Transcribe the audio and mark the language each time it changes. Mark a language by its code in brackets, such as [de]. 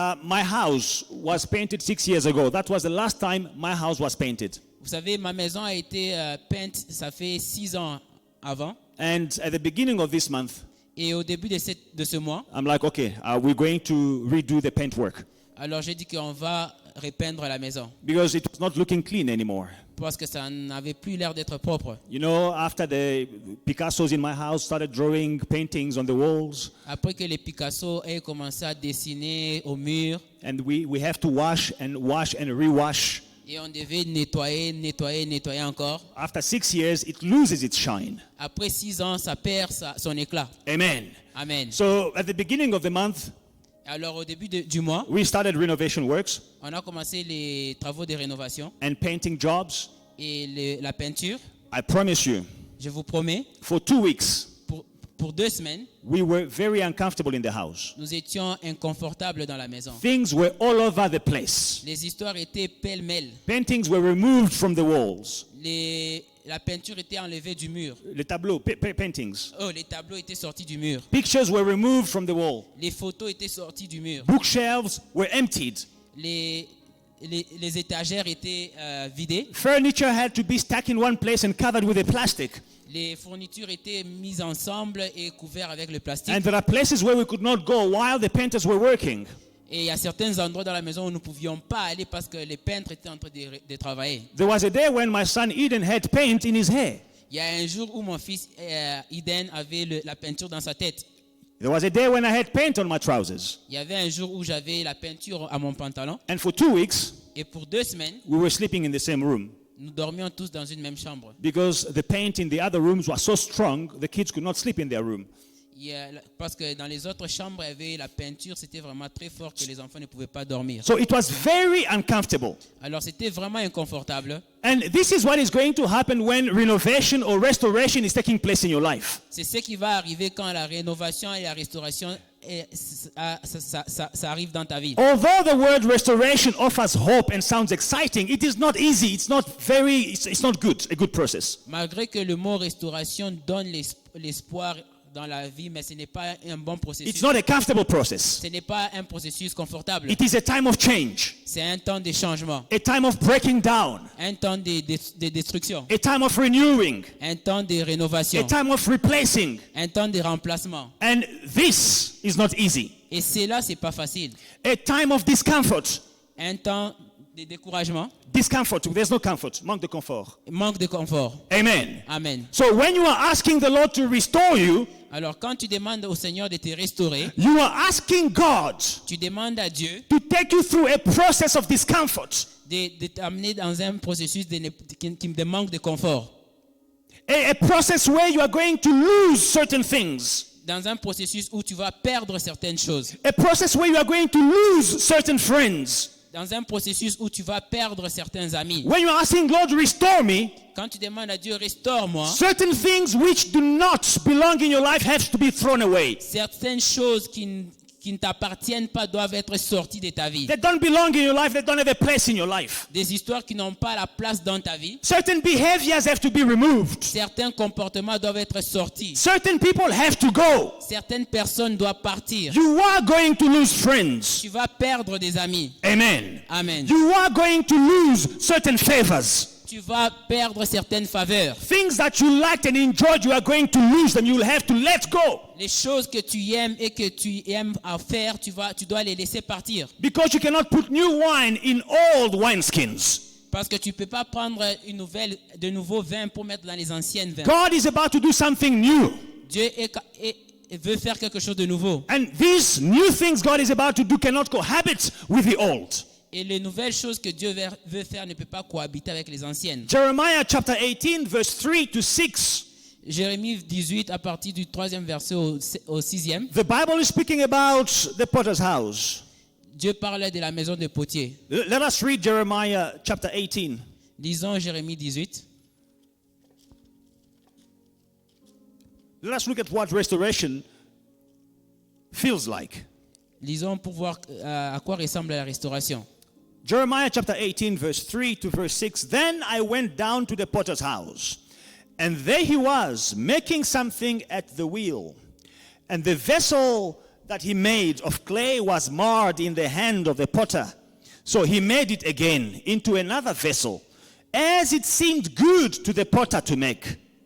[en] my house was painted 6 years ago. That was the last time my house was painted. [fr] vous savez, ma maison a été peinte, ça fait 6 ans avant. [en] And at the beginning of this month, [fr] Et au début de ce mois, [en] I'm like, okay, we're going to redo the paint work [fr] alors j'ai dit qu'on va repeindre la maison. [en] because it was not looking clean anymore. [fr] Parce que ça n'avait plus l'air d'être propre. [en] After the Picassos in my house started drawing paintings on the walls, [fr] Après que les Picasso aient commencé à dessiner au mur, [en] and we have to wash and rewash. [fr] et on devait nettoyer encore. [en] After 6 years, it loses its shine. [fr] Après 6 ans, ça perd son éclat. [en] Amen. [fr] Amen. [en] So at the beginning of the month, [fr] Alors au début du mois, [en] we started renovation works [fr] on a commencé les travaux de rénovation [en] and painting jobs. [fr] et la peinture. [en] I promise you, [fr] Je vous promets, [en] for 2 weeks, [fr] pour 2 semaines, [en] we were very uncomfortable in the house. [fr] nous étions inconfortables dans la maison. [en] Things were all over the place. [fr] Les histoires étaient pêle-mêle. [en] Paintings were removed from the walls. [fr] La peinture était enlevée du mur. [en] The tableau, paintings. [fr] Oh, les tableaux étaient sortis du mur. [en] Pictures were removed from the wall. [fr] Les photos étaient sorties du mur. [en] Bookshelves were emptied. [fr] Les étagères étaient vidées. [en] Furniture had to be stuck in one place and covered with a plastic. [fr] Les fournitures étaient mises ensemble et couvertes avec le plastique. [en] And there are places where we could not go while the painters were working. [fr] Et il y a certains endroits dans la maison où nous ne pouvions pas aller parce que les peintres étaient en train de travailler. [en] There was a day when my son Eden had paint in his hair. [fr] Il y a un jour où mon fils Eden avait la peinture dans sa tête. [en] There was a day when I had paint on my trousers. [fr] Il y avait un jour où j'avais la peinture à mon pantalon. [en] And for 2 weeks, [fr] Et pour 2 semaines, [en] we were sleeping in the same room. [fr] nous dormions tous dans une même chambre. [en] Because the paint in the other rooms was so strong, the kids could not sleep in their room. [fr] Parce que dans les autres chambres, il y avait la peinture, c'était vraiment très fort que les enfants ne pouvaient pas dormir. [en] So it was very uncomfortable. [fr] Alors c'était vraiment inconfortable. [en] And this is what is going to happen when renovation or restoration is taking place in your life. [fr] C'est ce qui va arriver quand la rénovation et la restauration, ça arrive dans ta vie. [en] Although the word restoration offers hope and sounds exciting, it is not easy. It's not good, a good process. [fr] Malgré que le mot restauration donne l'espoir dans la vie, mais ce n'est pas un bon processus. [en] It's not a comfortable process. [fr] Ce n'est pas un processus confortable. [en] It is a time of change, [fr] C'est un temps de changement, [en] a time of breaking down, [fr] un temps de destruction, [en] a time of renewing, [fr] un temps de [en] a [fr] rénovation, [en] time of replacing. [fr] un temps de remplacement. [en] And this is not easy. [fr] Et cela, c'est pas facile. [en] A time of discomfort. [fr] Un temps de découragement, [en] Discomfort. There's no comfort. [fr] Manque de confort. manque de confort. [en] Amen. [fr] Amen. [en] So when you are asking the Lord to restore you, [fr] Alors quand tu demandes au Seigneur de te restaurer, [en] you are asking God [fr] tu demandes à Dieu [en] to take you through a process of discomfort. [fr] de t'amener dans un processus qui manque de confort. [en] A process where you are going to lose certain things. [fr] Dans un processus où tu vas perdre certaines choses. [en] A process where you are going to lose certain friends. [fr] Dans un processus où tu vas perdre certains amis. [en] When you are asking Lord, restore me, [fr] Quand tu demandes à Dieu, restaure-moi, [en] certain things which do not belong in your life have to be thrown away. [fr] certaines choses qui ne t'appartiennent pas doivent être sorties de ta vie. [en] They don't belong in your life. They don't have a place in your life. [fr] Des histoires qui n'ont pas la place dans ta vie. [en] Certain behaviors have to be removed. [fr] Certains comportements doivent être sortis. [en] Certain people have to go. [fr] Certaines personnes doivent partir. [en] You are going to lose friends. [fr] Tu vas perdre des amis. [en] Amen. [fr] Amen. [en] You are going to lose certain favors. [fr] Tu vas perdre certaines faveurs. [en] Things that you liked and enjoyed, you are going to lose them. You will have to let go. [fr] Les choses que tu aimes et que tu aimes à faire, tu dois les laisser partir. [en] Because you cannot put new wine in old wineskins. [fr] Parce que tu ne peux pas prendre de nouveaux vins pour mettre dans les anciennes vins. [en] God is about to do something new. [fr] Dieu veut faire quelque chose de nouveau. [en] And these new things God is about to do cannot cohabit with the old. [fr] Et les nouvelles choses que Dieu veut faire ne peuvent pas cohabiter avec les anciennes. [en] Jeremiah chapter 18 verse 3 to 6. [fr] Jérémie 18 à partir du 3e verset au 6e. [en] The Bible is speaking about the potter's house. [fr] Dieu parlait de la maison de potier. [en] Let us read Jeremiah chapter 18. [fr] Lisons Jérémie 18. [en] Let us look at what restoration feels like. [fr] Lisons pour voir à quoi ressemble la restauration. [en] Jeremiah chapter 18 verse 3 to verse 6. Then I went down to the potter's house, and there he was, making something at the wheel. And the vessel that he made of clay was marred in the hand of the potter. So he made it again into another vessel, as it seemed good to the potter to make.